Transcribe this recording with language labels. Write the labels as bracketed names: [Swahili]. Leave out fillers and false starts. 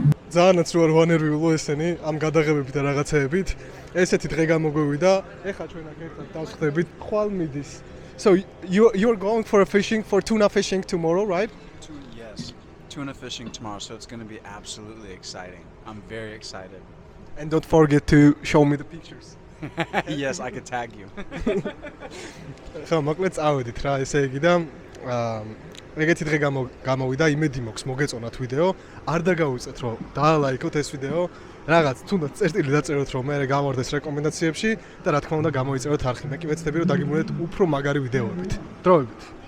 [Georgian] ძალიანაც რო არ ვანერვიულო ესენი ამ გადაღებებით და რაღაცეებით. ესეთი დღე გამოგვივიდა. ეხლა ჩვენ აქ ერთად დავსხდებით. ხვალ მიდის. [English] So you're going for a fishing for tuna fishing tomorrow, right? Yes, tuna fishing tomorrow, so it's going to be absolutely exciting. I'm very excited. And don't forget to show me the pictures. Yes, I could tag you. [Georgian] ხო, მოკლედ წავედით რა, ესე იგი და ეგეთი დღე გამოვიდა, იმედი მაქვს მოგეწონათ ვიდეო. არ დაგაუწეთ რომ დაალაიქოთ ეს ვიდეო. რაღაც თუნდაც წერტილი დაწეროთ რომ მე გამორდეს რეკომენდაციებში და რა თქმა უნდა გამოიწეროთ არხი. მე კი ვეცდები რომ დაგიმონეთ უფრო მაგარი ვიდეოებით. დროებით.